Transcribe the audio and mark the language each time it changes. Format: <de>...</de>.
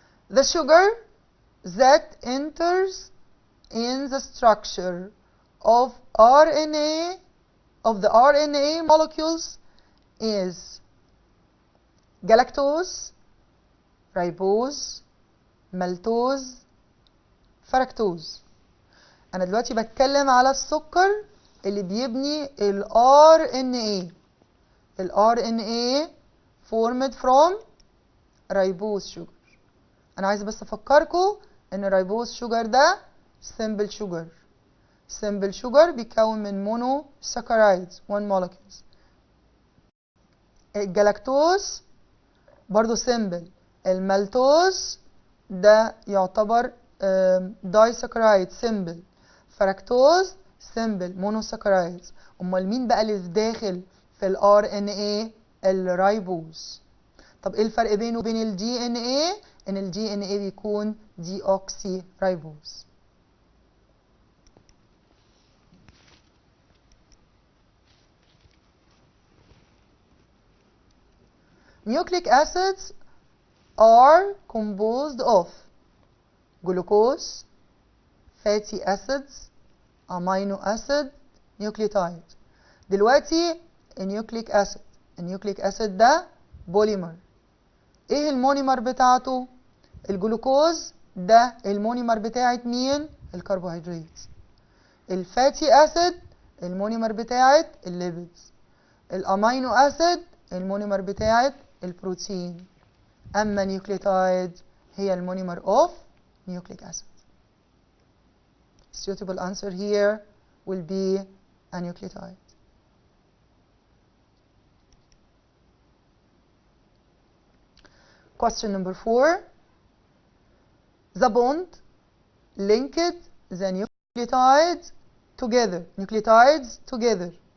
<en>The sugar that enters in the structure of the RNA molecules is galactose, ribose, maltose, fructose.</en> <ar>أنا دلوقتي بتكلم على السكر اللي بيبني ال RNA.</ar> <en>ال RNA formed from ribose sugar.</en> <ar>أنا عايزة بس أفكركم إن الريبوز شوجر ده simple sugar.</ar> <en>simple sugar بيتكون من monosaccharides 1 molecules.</en> <ar>الجلاكتوز برضو simple. المالتوز ده يعتبر دايساكرايد simple.</ar> <en>Fructose simple monosaccharides.</en> <ar>أمال مين بقى اللي في داخل في ال RNA؟ الريبوز. طب إيه الفرق بينه وبين ال DNA؟ إن ال DNA بيكون deoxy ribose.</ar> <en>Nucleic acids are composed of glucose, fatty acids, amino acid, nucleotide.</en> <ar>دلوقتي النيوكليك acid ده بوليمر. ايه المونيمر بتاعته؟ الجلوكوز ده المونيمر بتاعت مين؟ الكربوهيدرات. الفاتي اسيد المونيمر بتاعت الليبيدز. الامينو اسيد المونيمر بتاعت البروتين. اما نيوكليوتايد هي المونيمر اوف nucleic acid.</ar> <en>Suitable answer here will be a nucleotide. Question number 4. The bond linked the nucleotides together.</en>